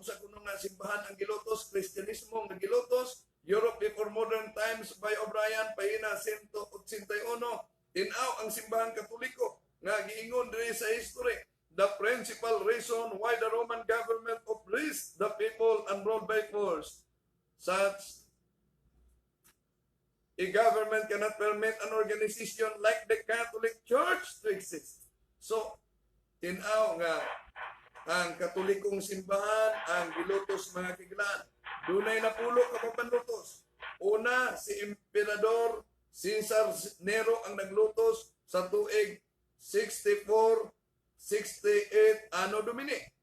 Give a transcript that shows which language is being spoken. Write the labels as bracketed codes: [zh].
[ceb] Unsa kuno nga simbahan ang gilutos? Kristyanismo nga gilutos. [en] Europe Before Modern Times by O'Brien, pahina 181. [ceb] Tinaw ang simbahan Katoliko nga giingon diri sa history. [en] The principal reason why the Roman government oppressed the people and ruled by force, such a government cannot permit an organization like the Catholic Church to exist. [ceb] So, tinaw nga ang Katolikong simbahan ang gilutos mga kiglaan. Dunay napulo ka panlutos. Una, si Emperador Cesar Nero ang naglutos sa tuig 64, 68 Anno Domini.